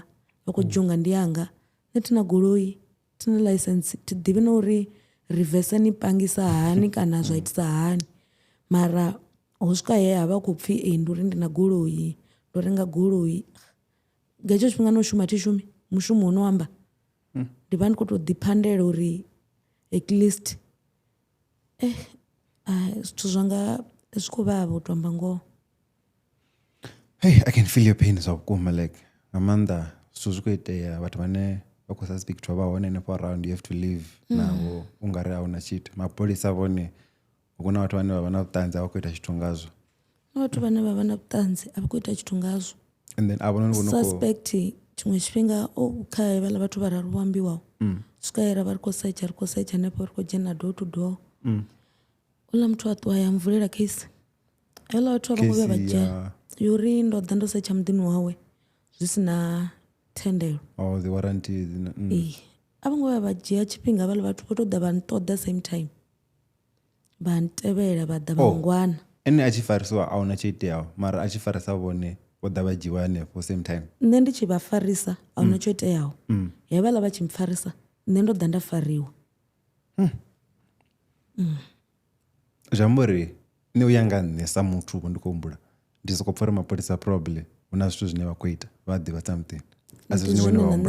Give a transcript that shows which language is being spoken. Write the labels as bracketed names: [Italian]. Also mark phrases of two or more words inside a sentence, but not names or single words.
[Venda] vha khou dzhia unga ndi yanga nṋe thina goloi thina ḽaisentsi thi ḓivhi na uri reverse ni pangisa hani kana zwa itisa hani mara ho swika he ha vha khou pfhi ndi uri ndi na goloi ndo renga goloi nga hetsho tshifhinga no shuma thi shumi mushumo uno amba ndi vha ndi khou tou ḓiphandela uri [English] at least [Venda] zwithu zwanga zwi khou vhavha u tou amba ngoho [English] hey, I can feel your pain [Venda] zwa vhukuma like nga maanḓa zwithu zwi khou itea vhathu vhane vha khou suspectwa vha hone hanefho [English] around you have to leave [Venda] navho u nga ri a huna tshithu mapholisa vhone hu na vhathu vhane vha vha na vhuṱanzi a vha khou ita tshithu ngazwo vhathu vhane vha vha na vhuṱanzi a vha khou ita tshithu ngazwo [English] and then [Venda] avho noni vho suspect tshiṅwe tshifhinga kha vhala vhathu vhararu vho ambiwaho swikaera vha ri khou setsha hanefho ri khou dzhena [English] door to door [Venda] uḽa muthu a ṱuwa ya mvulela case hela vhathu a vho ngo vhuya vha dzhia yuri ndo ḓa ndo setsha muḓini wawe zwi si na thendelo [English] the warranty [Venda] a vho ngo vhuya vha dzhia tshifhinga havhala vhathu vho tou ḓa vha nṱoḓa [English] same time [Venda] vha ntevhela vha ḓa vha ngwana ene a tshi farisiwa a huna tsho iteaho mara a tshi farisa vhone vho ḓa vha dzhiwa hanefho [English] same time [Venda] nṋe ndi tshi vha farisa a huna tsho iteaho havhala vha tshi mpfarisa nṋe ndo ḓa nda fariwa zwi amba uri nṋe u ya nga nṋe sa muthu vho ndi khou humbula ndi sokou pfha uri mapholisa probably hu na zwithu zwine vha khou ita vha ḓivha something a si zwine wene wa humbula